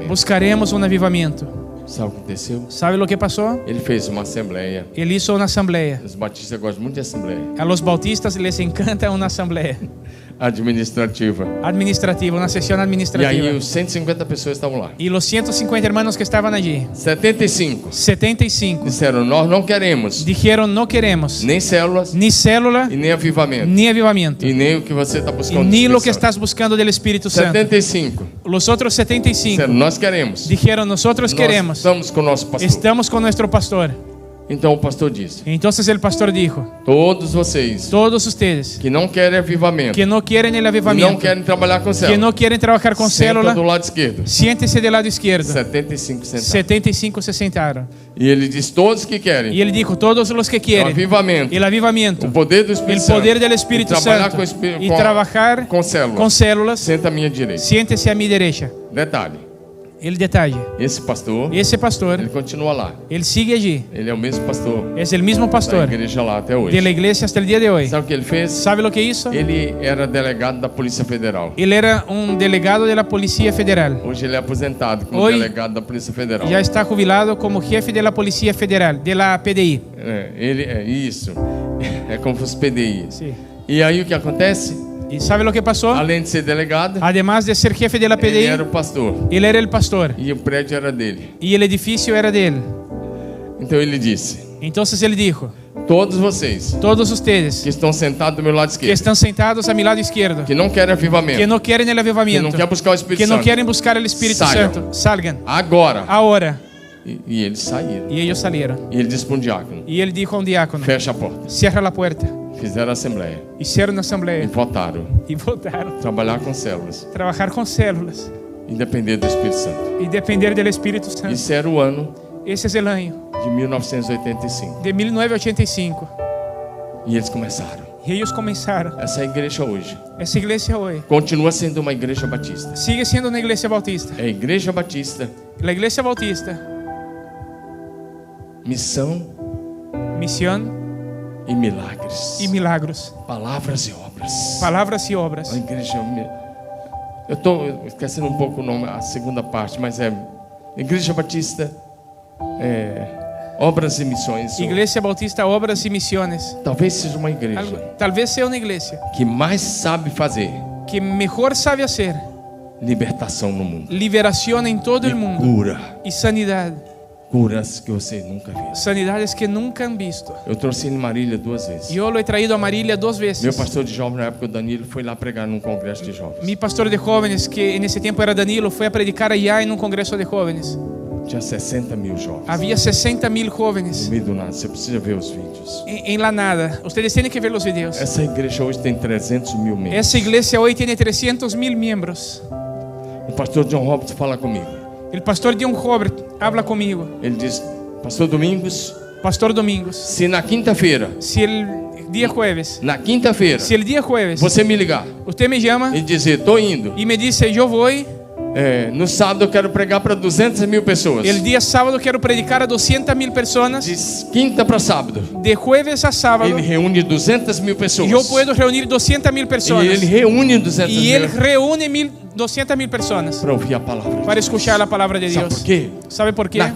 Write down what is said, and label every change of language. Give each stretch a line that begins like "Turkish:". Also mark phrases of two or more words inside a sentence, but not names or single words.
Spanish: Buscaremos un avivamiento.
Portuguese: Sabe o que aconteceu?
Spanish: ¿Sabe lo que pasó?
Portuguese: Ele fez uma assembleia.
Spanish: Él hizo una asamblea.
Portuguese: Os batistas gostam muito de assembleia
Spanish: A los bautistas les encanta una asamblea administrativa. administrativa, una sesión
Portuguese: E aí
Spanish: administrativa.
Portuguese: os 150 pessoas estavam lá.
Spanish: Y los 150 hermanos que estaban allí,
Portuguese: 75
Spanish: 75,
Portuguese: disseram: nós não queremos
Spanish: dijeron: no queremos
Portuguese: nem células
Spanish: ni célula,
Portuguese: e nem avivamento.
Spanish: ni avivamiento,
Portuguese: E nem o que você está
Spanish: y
Portuguese: buscando. do
Spanish: ni lo
Portuguese: Espírito
Spanish: que
Portuguese: Santo.
Spanish: estás buscando del Espíritu Santo.
Portuguese: 75
Spanish: Los otros 75
Portuguese: disseram: nós queremos.
Spanish: dijeron: nosotros
Portuguese: Nós
Spanish: queremos,
Portuguese: estamos com o nosso pastor.
Spanish: estamos con nuestro pastor.
Portuguese: Então o pastor disse:
Spanish: Entonces el pastor dijo:
Portuguese: todos vocês
Spanish: todos ustedes
Portuguese: que não querem avivamento,
Spanish: que no quieren el
Portuguese: que não
Spanish: avivamiento,
Portuguese: querem trabalhar com
Spanish: que
Portuguese: célula,
Spanish: no quieren trabajar con
Portuguese: senta
Spanish: célula,
Portuguese: do lado esquerdo.
Spanish: siéntese del lado izquierdo.
Portuguese: 75 sentados.
Spanish: 75 se sentaron.
Portuguese: E ele diz: todos que querem
Spanish: Y él dijo: todos los que
Portuguese: o
Spanish: quieren
Portuguese: avivamento,
Spanish: el avivamiento,
Portuguese: o poder do
Spanish: el
Portuguese: Espírito Santo,
Spanish: poder del Espíritu
Portuguese: e trabalhar
Spanish: Santo
Portuguese: com, o Espírito-
Spanish: y
Portuguese: com-
Spanish: trabajar
Portuguese: com células,
Spanish: con células,
Portuguese: senta à minha direita.
Spanish: siéntese a mi derecha.
Portuguese: Detalhe:
Spanish: El detalle:
Portuguese: esse pastor,
Spanish: esse pastor,
Portuguese: ele continua lá.
Spanish: él sigue allí,
Portuguese: Ele é o mesmo pastor
Spanish: es el mismo
Portuguese: da
Spanish: pastor
Portuguese: igreja lá até
Spanish: de la
Portuguese: hoje.
Spanish: iglesia hasta el día de hoy.
Portuguese: Sabe o que ele fez?
Spanish: ¿Sabe lo que hizo?
Portuguese: Ele era delegado da Polícia Federal.
Spanish: Él era un delegado de la Policía Federal.
Portuguese: Hoje ele é aposentado como
Spanish: Hoy
Portuguese: delegado da Polícia Federal.
Spanish: Ya está jubilado como jefe de la Policía Federal, de la PDI.
Portuguese: Ele é isso. É como se fosse PDI.
Spanish: Sí.
Portuguese: E aí o que acontece?
Spanish: ¿Y sabe lo que pasó?
Portuguese: Além de ser delegado,
Spanish: Además de ser jefe de la
Portuguese: ele
Spanish: PDI,
Portuguese: era o pastor.
Spanish: él era el pastor
Portuguese: E o prédio era dele.
Spanish: y el edificio era de él.
Portuguese: Então ele disse:
Spanish: Entonces él dijo:
Portuguese: todos vocês
Spanish: todos ustedes
Portuguese: que estão sentados do meu lado
Spanish: que
Portuguese: esquerdo,
Spanish: están sentados a mi lado izquierdo,
Portuguese: que não querem avivamento,
Spanish: que no quieren el
Portuguese: que
Spanish: avivamiento,
Portuguese: não querem buscar o Espírito
Spanish: que no
Portuguese: Santo,
Spanish: quieren buscar el Espíritu Salgan. Santo, salgan
Portuguese: agora.
Spanish: ahora.
Portuguese: E eles saíram.
Spanish: Y ellos salieron.
Portuguese: E ele disse para um diácono:
Spanish: Y él dijo a un diácono:
Portuguese: fecha a porta.
Spanish: cierra la puerta.
Portuguese: Fizeram a assembleia
Spanish: Hicieron una
Portuguese: e
Spanish: asamblea
Portuguese: votaram.
Spanish: y votaron.
Portuguese: Trabalhar com células
Spanish: Trabajar con células
Portuguese: e depender do Espírito Santo.
Spanish: y depender del Espíritu Santo.
Portuguese: Isso era o ano
Spanish: Ese es el año
Portuguese: de 1985.
Spanish: de 1985.
Portuguese: E eles começaram.
Spanish: Y ellos comenzaron.
Portuguese: Essa igreja hoje
Spanish: Esa iglesia hoy
Portuguese: continua sendo uma igreja batista.
Spanish: sigue siendo una iglesia bautista.
Portuguese: É a igreja batista
Spanish: La Iglesia Bautista,
Portuguese: missão
Spanish: misión
Portuguese: e milagres.
Spanish: y milagros,
Portuguese: Palavras e obras.
Spanish: palabras y obras.
Portuguese: A igreja. Eu estou esquecendo um pouco o nome, a segunda parte, mas é Igreja Batista, Obras e Missões.
Spanish: Iglesia Bautista, Obras y Misiones.
Portuguese: Talvez seja uma igreja
Spanish: Tal vez sea una iglesia
Portuguese: que mais sabe fazer
Spanish: que mejor sabe hacer
Portuguese: libertação no mundo.
Spanish: liberación en todo
Portuguese: E
Spanish: el mundo
Portuguese: cura.
Spanish: y sanidad.
Portuguese: Curas que você nunca viu.
Spanish: Sanidades que nunca han visto.
Portuguese: Eu trouxe ele em Marília 2 vezes.
Spanish: Yo lo he traído a Marília 2 veces.
Portuguese: Meu pastor de jovens na época, o Danilo, foi lá pregar num congresso de jovens.
Spanish: Mi pastor de jóvenes, que en ese tiempo era Danilo, fue a predicar allá en un congreso de jóvenes.
Portuguese: Tinha 60.000 jovens.
Spanish: Había 60,000
Portuguese: No
Spanish: jóvenes
Portuguese: meio do nada. Você precisa ver os vídeos.
Spanish: en la nada. Ustedes tienen que ver los videos.
Portuguese: Essa igreja hoje tem 300.000 membros.
Spanish: Esa iglesia hoy tiene 300,000 miembros.
Portuguese: O pastor John Roberts fala comigo.
Spanish: El pastor John Robert habla conmigo.
Portuguese: Ele diz: Pastor Domingos,
Spanish: Pastor Domingos,
Portuguese: se na quinta-feira,
Spanish: si el día jueves,
Portuguese: se
Spanish: el día jueves
Portuguese: você me ligar
Spanish: usted me llama
Portuguese: e dizer, tô indo,
Spanish: y me dice, yo voy,
Portuguese: no sábado eu quero pregar para 200.000 pessoas.
Spanish: el día sábado quiero predicar a 200,000 personas,
Portuguese: De quinta para sábado,
Spanish: de jueves a sábado,
Portuguese: ele reúne 200.000 pessoas.
Spanish: yo puedo reunir 200,000
Portuguese: E
Spanish: personas.
Portuguese: ele reúne
Spanish: Y
Portuguese: 200.000
Spanish: él reúne 200,000 personas
Portuguese: para ouvir a palavra.
Spanish: para escuchar la palabra de
Portuguese: Sabe
Spanish: Dios.
Portuguese: por quê?
Spanish: ¿Sabe por qué?